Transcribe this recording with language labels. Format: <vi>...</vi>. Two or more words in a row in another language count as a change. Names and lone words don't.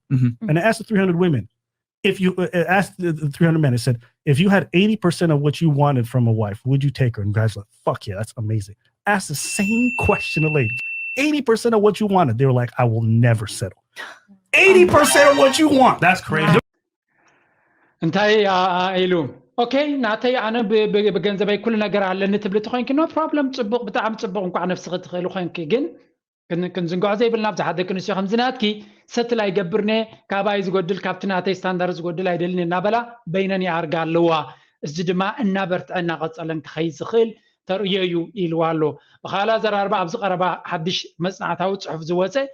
<en>And it asked the 300 women, if you asked the 300 men, it said, if you had 80% of what you wanted from a wife, would you take her? And guys were like, fuck yeah, that's amazing. Ask the same question to ladies. 80% of what you wanted. They were like, I will never settle. 80% of what you want. That's crazy.</en> <ti>እንታይ ኢሉ ኦኬ ናተይ ኣነ ብገንዘበይ ኩሉ ነገር ኣለኒ ትብል ትኮይንኪ</ti> <en>no problem</en> <ti>ፅቡቅ ብጣዕሚ ፅቡቅ እንኳ ነፍስኺ ትኽእል ኮይንኪ ግን ክንዝንጓዕ ዘይብልና ብዙሓት ደቂ ኣንስትዮ ከምዝናትኪ ሰትል ኣይገብርነ ካባይ ዝጎድል ካብቲ ናተይ ስታንዳርድ ዝጎድል ኣይደልን እናበላ በይነን ይኣርጋ ኣለዋ እዚ ድማ እናበርትዐ እናቐፀለን ክኸይድ ዝኽእል ተርእዮ እዩ ኢልዋ ኣሎ ብኻላ ዘራርባ ኣብዚ ቀረባ ሓድሽ መፅናዕታዊ ፅሑፍ ዝወፀ</ti>